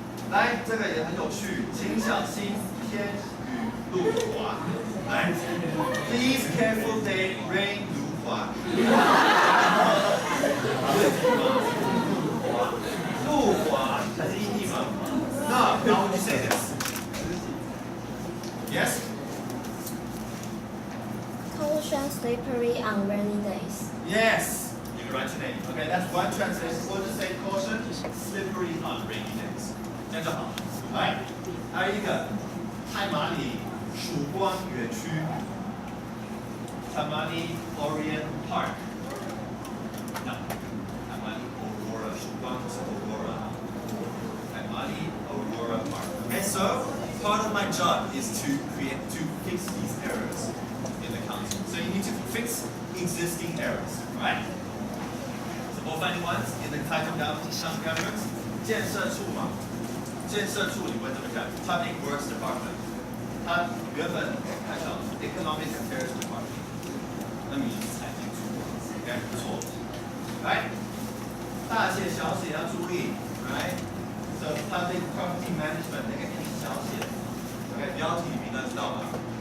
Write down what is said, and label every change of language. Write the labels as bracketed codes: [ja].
[zh] 来，这个也很有趣，请小心天雨路滑。来 [en] ，Please careful day rain 如滑。 [zh] 路滑还是音译吗 [en] ？No, how would you say this? Yes. Cold and slippery on rainy days. Yes. You can write your name. Okay, that's one translation. We'll just say caution, slippery on rainy days. [zh] 这样就好。来，还有一个太马里曙光园区 ，Tamani Orient Park。 [en] No, Tamani Aurora [zh] 曙光不是 [en] Aurora。 Tamani Aurora Park. Okay, so part of my job is to fix these errors in the council. So you need to fix existing errors, right? So more funny ones in the Taitung government. [zh] 建设处嘛，建设处你会怎么讲 ？Public Works Department， 它原本太小了 ，Economic Affairs Department， 那你才清楚 ，OK， 不错。来，大写小写要注意 ， [en] right？So [zh] Public Property Management 那个 N 小写 ，OK， 标题你应该知道吧？